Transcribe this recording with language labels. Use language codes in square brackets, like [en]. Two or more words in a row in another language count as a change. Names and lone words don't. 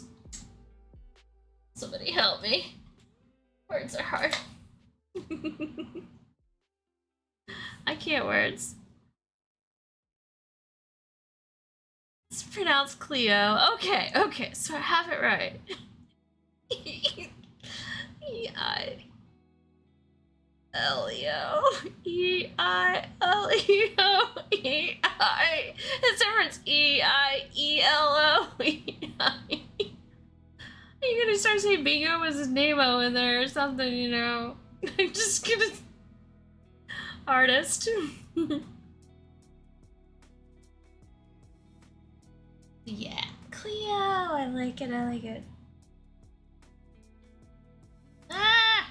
[en] Somebody help me. Words are hard. I can't words. It's pronounced Cleo. Okay, so I have it right. E-I-L-E-O. E-I-L-E-O. E-I. It's different. E-I-E-L-O. You're gonna start saying bingo was his name-o in there or something, you know? I'm just gonna... Artist. Yeah. Cleo! I like it, I like it. Ah!